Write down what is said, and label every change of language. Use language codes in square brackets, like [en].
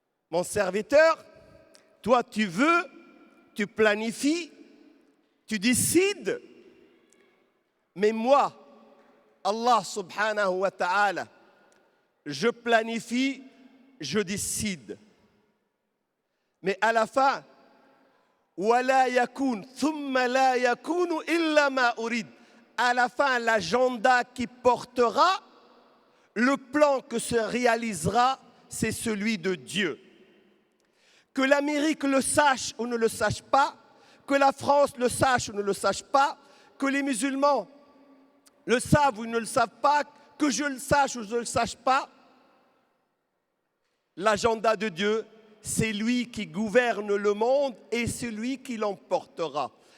[fr] Mon serviteur, toi tu veux, tu planifies, tu décides, mais moi, Allah subhanahu wa ta'ala, je planifie, je décide. Mais à la fin, [ar] وَلَا يَكُونُ ثُمَّ لَا يَكُونُ إِلَّا مَا أُرِيدُ. [fr] À la fin, l'agenda qui portera, le plan que se réalisera, c'est celui de Dieu. Que l'Amérique le sache ou ne le sache pas, que la France le sache ou ne le sache pas, que les musulmans le savent ou ne le savent pas, que je le sache ou je ne le sache pas, l'agenda de Dieu, c'est lui qui gouverne le monde et c'est lui qui l'emportera.